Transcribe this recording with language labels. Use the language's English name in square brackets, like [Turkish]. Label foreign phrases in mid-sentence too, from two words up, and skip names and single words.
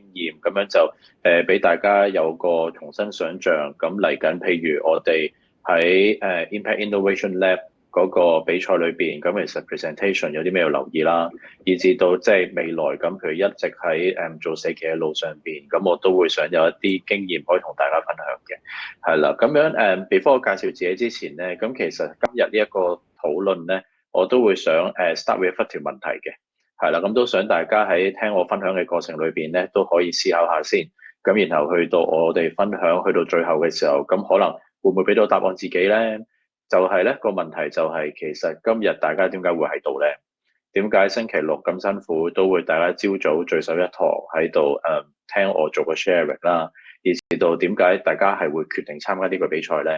[Cantonese] 驗，咁樣就俾大家有個重新想像，咁嚟緊譬如我哋喺 Impact Innovation Lab 嗰個比賽裏邊，咁其實 presentation 有啲咩要留意啦，以至到即係未來咁，譬如一直喺做社企嘅路上邊，咁我都會想有一啲經驗可以同大家分享嘅，係啦，咁樣before 我介紹自己之前咧，咁其實今日呢一個討論咧，我都會想 [English] start with [Cantonese] 一條問題嘅，係啦，咁都想大家喺聽我分享嘅過程裏邊咧，都可以思考下先，咁然後去到我哋分享去到最後嘅時候，咁可能會唔會俾到答案自己咧？就係咧個問題就係其實今日大家點解會喺度咧？點解星期六咁辛苦都會大家朝早聚首一堂喺度聽我做個 sharing 啦，以至到點解大家係會決定參加呢個比賽咧？